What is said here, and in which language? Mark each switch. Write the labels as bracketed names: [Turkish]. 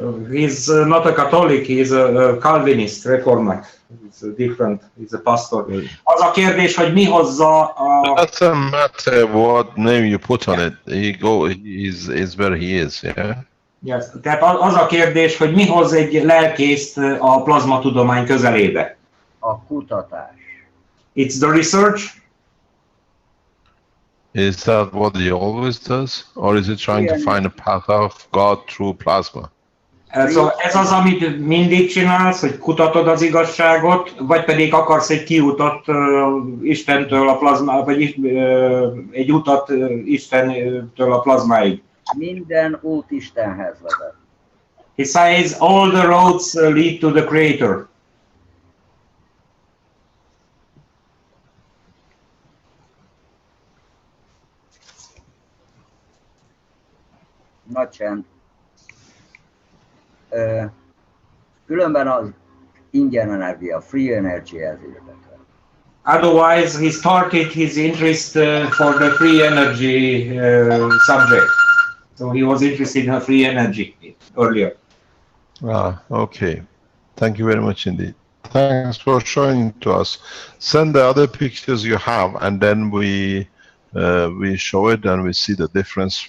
[English] He's not a Catholic, he's a Calvinist, Reformat. It's different, he's a pastor. [Hungarian] Az a kérdés, hogy mi hozza a... [English] Doesn't matter what name you put on it, he's where he is, yeah? Yes. [Hungarian] Tehát az a kérdés, hogy mi hoz egy lelkészt a plazmatudomány közelébe? A kutatás. [English] It's the research? Is that what he always does? Or is he trying to find a path of God through plasma? [Hungarian] Ez az, amit mindig csinálsz, hogy kutatod az igazságot, vagy pedig akarsz egy kiutat Istentől a plazma, vagy egy utat Istentől a plazmáig? Minden út Istenhez vezet. [English] He says all the roads lead to the Creator. [Hungarian] Nagy csend. Különben az ingyen energia, free energy ez érdekel. [English] Otherwise, he started his interest for the free energy subject. So he was interested in free energy earlier. Okay. Thank you very much indeed. Thanks for showing to us. Send the other pictures you have, and then we show it and we see the difference.